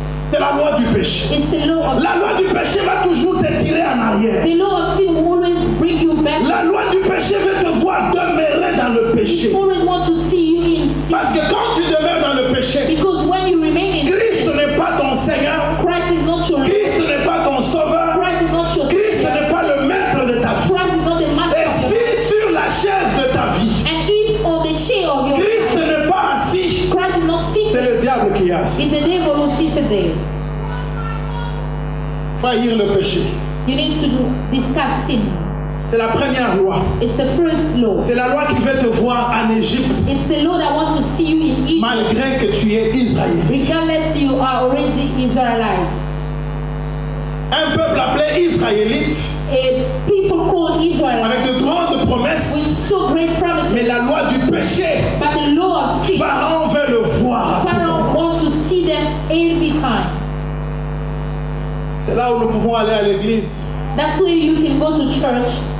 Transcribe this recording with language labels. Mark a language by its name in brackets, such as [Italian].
[French] C'est la loi du péché. La loi du péché va toujours te tirer en arrière. [English] The law of sin will always bring you back. [French] La loi du péché veut te voir demeurer dans le péché. [English] Always want to see you in sin. [French] Parce que quand tu demeures dans le péché, [English] because when you remain in [French] Christ n'est pas ton Seigneur. [English] Christ is not your [French] Christ n'est pas ton sauveur. [English] Christ is not your [French] Christ n'est pas le maître de ta vie. [English] Christ is not the master. [French] Et si sur la chaise de ta vie, [English] and if on the chair of your [French] Christ n'est pas assis, [English] Christ is not seated. [French] C'est le diable qui est assis. [English] It's the devil who is seated there. [French] Faillir le péché. [English] You need to discuss sin. [French] C'est la première loi. [English] It's the first law. [French] C'est la loi qui veut te voir en Égypte. [English] It's the law that wants to see you in Egypt. [French] Malgré que tu es israélite. [English] Regardless you are already Israelite. [French] Un peuple appelé israélite. [English] A people called Israel. [French] Avec de grandes promesses. [English] With so great promises. [French] Mais la loi du péché. [English] But the law of sin. [French] Pharaon veut le voir. [English] Pharaoh wants to see them every time. [French] C'est là où nous pouvons aller à l'église. [English] That's where you can go to church.